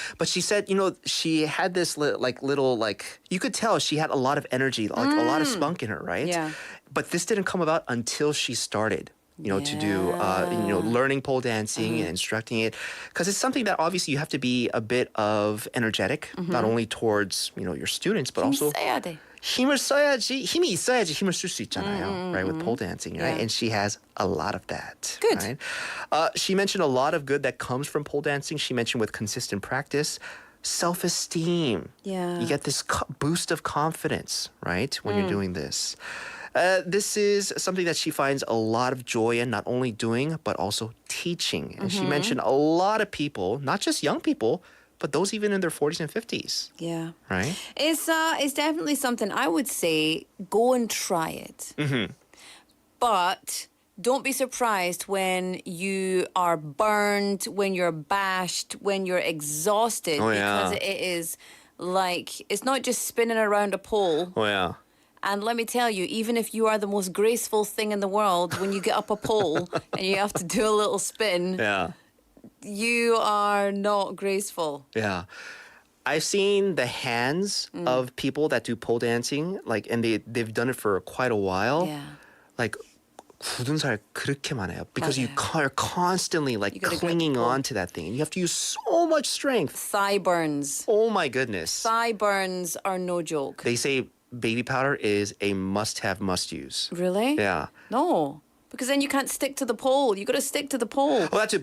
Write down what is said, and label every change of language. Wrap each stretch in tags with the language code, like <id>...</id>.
<en>But she said, she had this little, you could tell she had a lot of energy, like a lot of spunk in her, right? Yeah. But this didn't come about until she started. To do, learning pole dancing and instructing it. Because it's something that obviously you have to be a bit of energetic, not only towards, your students, but also</en> <ko>써야 돼. 힘이 있어야지 힘을 쓸 수 있잖아요,</ko> <en>right? With pole dancing, right? Yeah. And she has a lot of that. Good. Right? She mentioned a lot of good that comes from pole dancing. She mentioned with consistent practice, self-esteem. Yeah. You get this boost of confidence, right? When you're doing this. This is something that she finds a lot of joy in, not only doing, but also teaching. And she mentioned a lot of people, not just young people, but those even in their 40s and 50s. Yeah. Right? It's definitely something I would say go and try it. But don't be surprised when you are burned, when you're bashed, when you're exhausted. Oh, yeah. Because it is like, it's not just spinning around a pole. Oh, yeah. And let me tell you, even if you are the most graceful thing in the world, when you get up a pole and you have to do a little spin, Yeah. you are not graceful. Yeah. I've seen the hands of people that do pole dancing, and they've done it for quite a while. Yeah.</en> <ko>Like, 굳은 살 그렇게 많아요.</ko> <en>Because you 맞아요. are constantly gotta grab clinging the pole. on to that thing. And you have to use so much strength. Thigh burns. Oh my goodness. Thigh burns are no joke. They say baby powder is a must-have, must-use. Really? Yeah. No. Because then you can't stick to the pole. You got to stick to the pole. Well, that's it.</en>